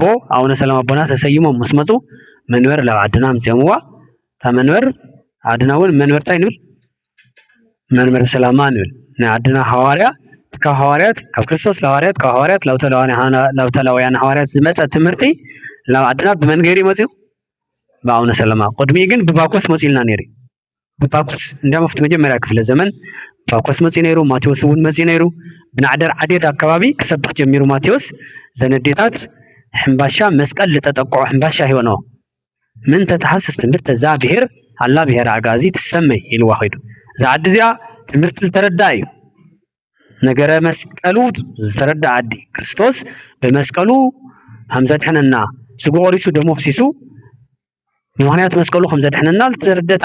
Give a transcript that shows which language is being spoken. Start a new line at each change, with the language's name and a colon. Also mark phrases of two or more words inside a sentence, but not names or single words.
Tigrinya: ኣቡነ ሰላማ ኣቦና ተሰይሞም ምስ መፁ መንበር ናብ ዓድና ምፅኦምዋ እታ መንበር ዓድና እውን መንበርታይ ንብል መንበር ሰላማ ንብል ናይ ዓድና ሃዋርያ ካብ ሃዋርያት ካብ ክርስቶስ ለሃዋርያት ካብ ሃዋርያት ላውተላውያን ሃዋርያት ዝመፀ ትምህርቲ ናብ ዓድና ብመን ገይሩ መፅኡ በአቡነ ሰላማ ቅድሚ ግን ብባኮስ መፂልና ነይሩ ብባኮስ እንዲያም ኣብቲ መጀመርያ ክፍለ ዘመን ባኮስ መፂ ነይሩ ማቴዎስ እውን መፂ ነይሩ ብናዕደር ዓዴት ኣከባቢ ክሰብክ ጀሚሩ ማቴዎስ ዘነዴታት ሕምባሻ መስቀል ዝተጠቅዖ ሕምባሻ ሂወኖ ምን ተተሓስስ ትምህርት እዛ ብሄር ኣላ ብሄር ኣጋዚ ትሰመይ ኢልዋ ኸይዱ እዛ ዓዲ እዚኣ ትምህርቲ ዝተረዳእ እዩ ነገረ መስቀሉ ዝተረዳእ ዓዲ ክርስቶስ ብመስቀሉ ከም ዘድሕነና ስጉ ቆሪሱ ደሞ ፍሲሱ ምክንያት መስቀሉ ከም ዘድሕነና ዝተረደት